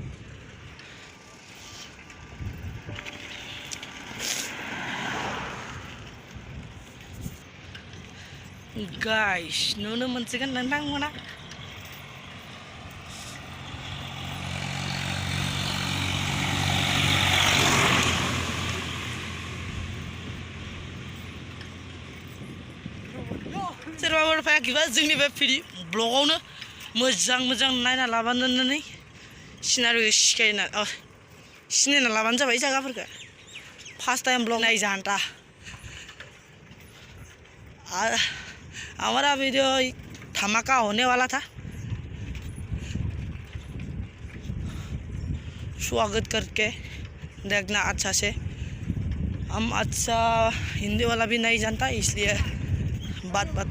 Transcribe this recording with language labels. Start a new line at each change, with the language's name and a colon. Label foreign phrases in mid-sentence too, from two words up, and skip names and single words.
Bodo: गाइस नुनो मोनसिगोन नोंथांमोना सोरबाफोर फैयाखैबा जोंनि बे ब्लगावनो मोजां मोजां नायना लाबानानै सिनायना लाबानो जाबाय जायगाफोरखौ
English: first time
Bodo: ब्लग
Hindi: नाय जानता हमारा वीडियो धमाका होने वाला था स्वागत करके देखना अच्छा से हम अच्छा हिंदी वाला भी नहीं जानता इसलिए बात